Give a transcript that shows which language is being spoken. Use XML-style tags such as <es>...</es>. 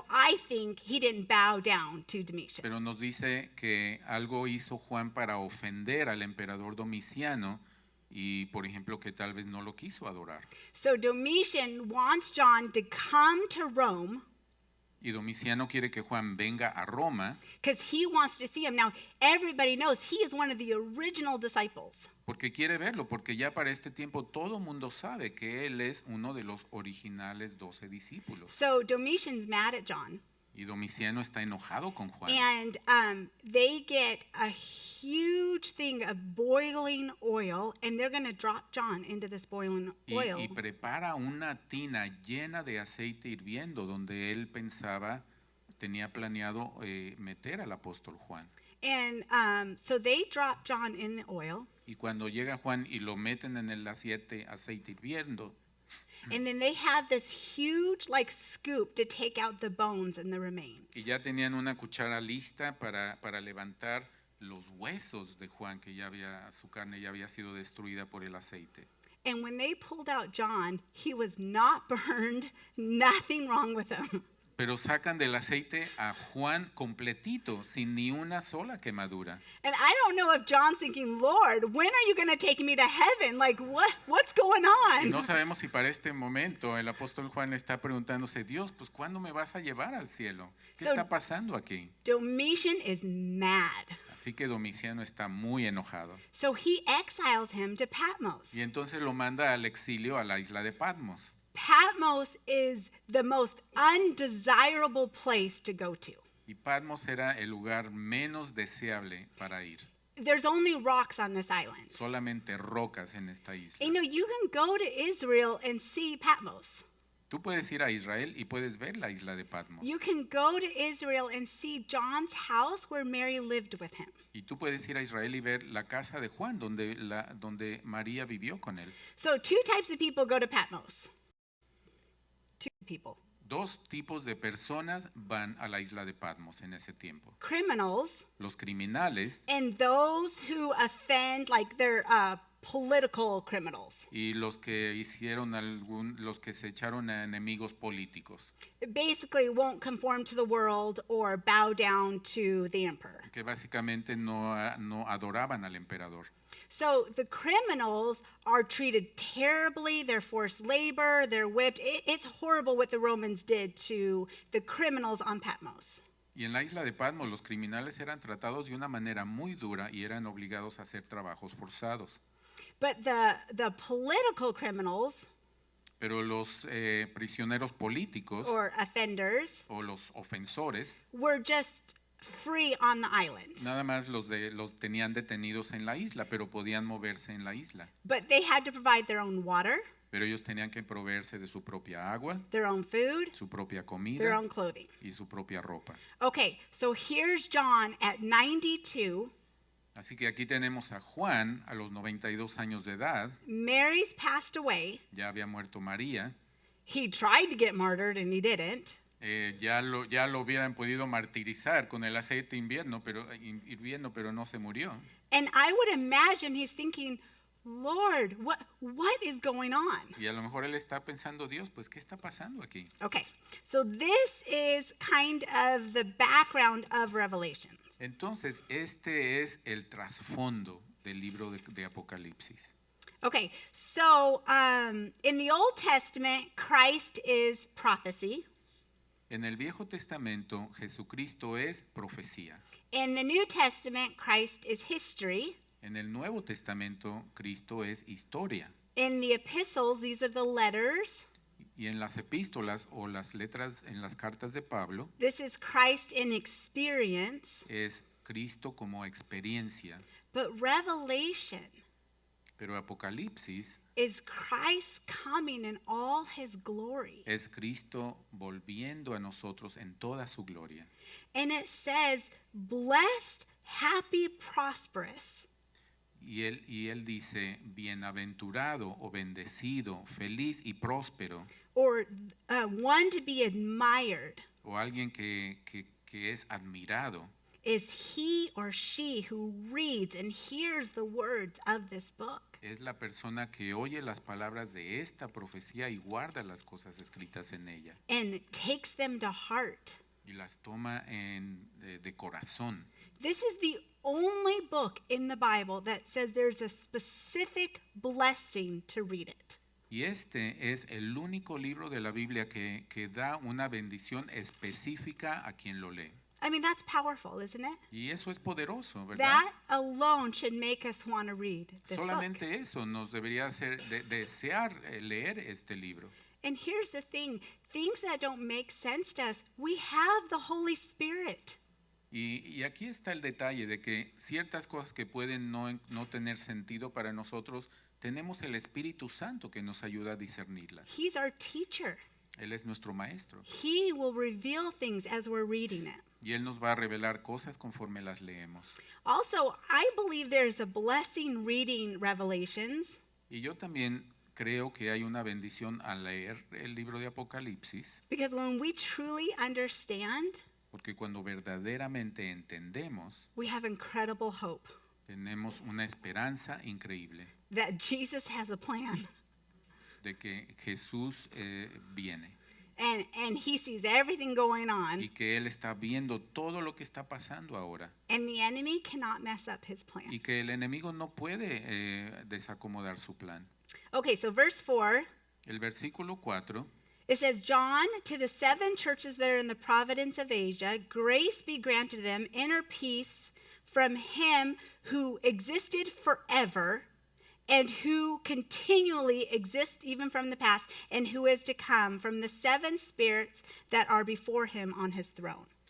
<en>So I think he didn't bow down to Domitian.</en> <es>pero nos dice que algo hizo Juan para ofender al emperador Domiciano y, por ejemplo, que tal vez no lo quiso adorar.</es> <en>So Domitian wants John to come to Rome</en> <es>Y Domiciano quiere que Juan venga a Roma</es> <en>because he wants to see him. Now, everybody knows he is one of the original disciples.</en> <es>porque quiere verlo, porque ya para este tiempo todo mundo sabe que él es uno de los originales 12 discípulos.</es> <en>So Domitian's mad at John,</en> <es>Y Domiciano está enojado con Juan.</es> <en>and they get a huge thing of boiling oil, and they're going to drop John into this boiling oil.</en> <es>Y prepara una tina llena de aceite hirviendo donde él pensaba, tenía planeado meter al apóstol Juan.</es> <en>And so they drop John in the oil,</en> <es>Y cuando llega Juan y lo meten en el aceite hirviendo,</es> <en>and then they have this huge like scoop to take out the bones and the remains.</en> <es>y ya tenían una cuchara lista para levantar los huesos de Juan, que ya había, su carne ya había sido destruida por el aceite.</es> <en>And when they pulled out John, he was not burned, nothing wrong with him.</en> <es>Pero sacan del aceite a Juan completito, sin ni una sola quemadura.</es> <en>And I don't know if John's thinking, Lord, when are you going to take me to heaven? Like, what's going</en> <es>Y no</es> <en>on?</en> <es>sabemos si para este momento el apóstol Juan está preguntándose, Dios, pues ¿cuándo me vas a llevar al cielo? ¿Qué</es> <en>So-</en> <es>está pasando aquí?</es> <en>Domitian is mad.</en> <es>Así que Domiciano está muy enojado.</es> <en>So he exiles him to Patmos.</en> <es>Y entonces lo manda al exilio a la isla de Patmos.</es> <en>Patmos is the most undesirable place to go to.</en> <es>Y Patmos era el lugar menos deseable para ir.</es> <en>There's only rocks on this island.</en> <es>Solamente rocas en esta isla.</es> <en>You know, you can go to Israel and see Patmos.</en> <es>Tú puedes ir a Israel y puedes ver la isla de Patmos.</es> <en>You can go to Israel and see John's house where Mary lived with him.</en> <es>Y tú puedes ir a Israel y ver la casa de Juan, donde María vivió con él.</es> <en>So two types of people go to Patmos. Two people.</en> <es>Dos tipos de personas van a la isla de Patmos en ese tiempo.</es> <en>Criminals</en> <es>Los criminales</es> <en>and those who offend, like they're political criminals.</en> <es>y los que los que se echaron a enemigos políticos,</es> <en>Basically won't conform to the world or bow down to the emperor.</en> <es>que básicamente no adoraban al emperador.</es> <en>So the criminals are treated terribly. They're forced labor. They're whipped. It's horrible what the Romans did to the criminals on Patmos.</en> <es>Y en la isla de Patmos los criminales eran tratados de una manera muy dura y eran obligados a hacer trabajos forzados.</es> <en>But the political criminals</en> <es>Pero los prisioneros políticos</es> <en>or offenders</en> <es>o los ofensores</es> <en>were just free on the island.</en> <es>nada más los tenían detenidos en la isla, pero podían moverse en la isla.</es> <en>But they had to provide their own water,</en> <es>Pero ellos tenían que proveerse de su propia agua,</es> <en>their own food,</en> <es>su propia</es> <en>their</en> <es>comida</es> <en>own clothing.</en> <es>y su propia ropa.</es> <en>Okay, so here's John at 92.</en> <es>Así que aquí tenemos a Juan a los 92 años de edad,</es> <en>Mary's passed away.</en> <es>ya había muerto María,</es> <en>He tried to get martyred and he didn't.</en> <es>ya lo hubieran podido martirizar con el aceite hirviendo, pero no se murió.</es> <en>And I would imagine he's thinking, Lord, what is going on?</en> <es>Y a lo mejor él está pensando, Dios, pues ¿qué está pasando aquí?</es> <en>Okay, so this is kind of the background of Revelation.</en> <es>Entonces, este es el trasfondo del libro de Apocalipsis.</es> <en>Okay, so in the Old Testament, Christ is prophecy.</en> <es>En el Viejo Testamento, Jesucristo es profecía.</es> <en>In the New Testament, Christ is history.</en> <es>En el Nuevo Testamento, Cristo es historia.</es> <en>In the epistles, these are the letters.</en> <es>Y en las epístolas o las letras en las cartas de Pablo,</es> <en>This is Christ in experience.</en> <es>es Cristo como experiencia.</es> <en>But Revelation</en> <es>Pero Apocalipsis</es> <en>is Christ coming in all his glory.</en> <es>es Cristo volviendo a nosotros en toda su gloria.</es> <en>And it says, blessed, happy, prosperous.</en> <es>Y él dice, bienaventurado o bendecido, feliz y próspero,</es> <en>Or one to be admired</en> <es>o alguien que es admirado,</es> <en>is he or she who reads and hears the words of this book.</en> <es>es la persona que oye las palabras de esta profecía y guarda las cosas escritas en ella</es> <en>And takes them to heart.</en> <es>y las toma de corazón.</es> <en>This is the only book in the Bible that says there's a specific blessing to read it.</en> <es>Y este es el único libro de la Biblia que da una bendición específica a quien lo lee.</es> <en>I mean, that's powerful, isn't it?</en> <es>Y eso es poderoso, ¿verdad?</es> <en>That alone should make us want to read this book.</en> <es>Solamente eso nos debería hacer desear leer este libro.</es> <en>And here's the thing, things that don't make sense to us, we have the Holy Spirit.</en> <es>Y aquí está el detalle de que ciertas cosas que pueden no tener sentido para nosotros, tenemos el Espíritu Santo que nos ayuda a discernirlas.</es> <en>He's our teacher.</en> <es>Él es nuestro maestro</es> <en>He will reveal things as we're reading it.</en> <es>y Él nos va a revelar cosas conforme las leemos.</es> <en>Also, I believe there's a blessing reading Revelations</en> <es>Y yo también creo que hay una bendición al leer el libro de Apocalipsis,</es> <en>because when we truly understand,</en> <es>porque cuando verdaderamente entendemos,</es> <en>we have incredible hope</en> <es>tenemos una esperanza increíble</es> <en>that Jesus has a plan</en> <es>de que Jesús viene</es> <en>and he sees everything going on</en> <es>y que Él está viendo todo lo que está pasando ahora</es> <en>and the enemy cannot mess up his plan.</en> <es>y que el enemigo no puede desacomodar su plan.</es> <en>Okay, so verse 4,</en> <es>El versículo 4</es> <en>it says, John, to the 7 churches that are in the province of Asia, grace be granted them, inner peace from him who existed forever and who continually exists even from the past and who is to come, from the 7 spirits that are before him on his throne.</en>